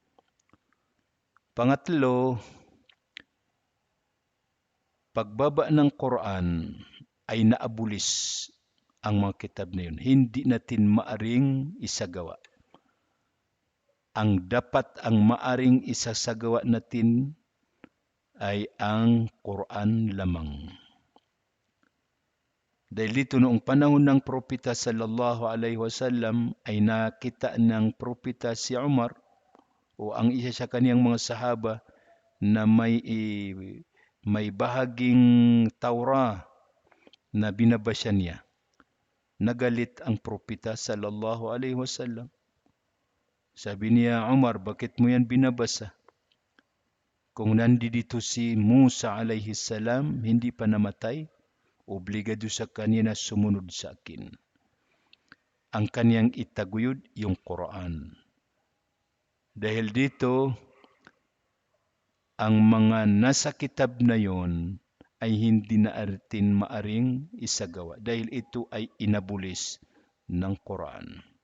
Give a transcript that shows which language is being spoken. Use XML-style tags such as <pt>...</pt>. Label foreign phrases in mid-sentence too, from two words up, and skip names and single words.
<tl>Pangatlo, pagbaba ng Quran ay naabulis ang mga kitab na yun. Hindi natin maaring isagawa. Ang maaring isasagawa natin ay ang Quran lamang. Dahil dito noong panahon ng propeta</tl> <ar>صلى الله عليه وسلم</ar> <tl>ay nakita ng propeta si Umar o ang isa sa kaniyang mga sahaba na may bahaging Taurah na binabasa niya. Nagalit ang propeta</tl> <ar>صلى الله عليه وسلم.</ar> <tl>Sabi niya, Umar, bakit mo yan binabasa? Kung nandito si Musa</tl> <ar>عليه السلام,</ar> <tl>hindi pa namatay, obligado sa kanya na sumunod sa akin. Ang kaniyang itaguyod, yung Quran. Dahil dito, ang mga nasa kitab na yon ay hindi natin maaring isagawa dahil ito ay inabulis ng Quran.</tl>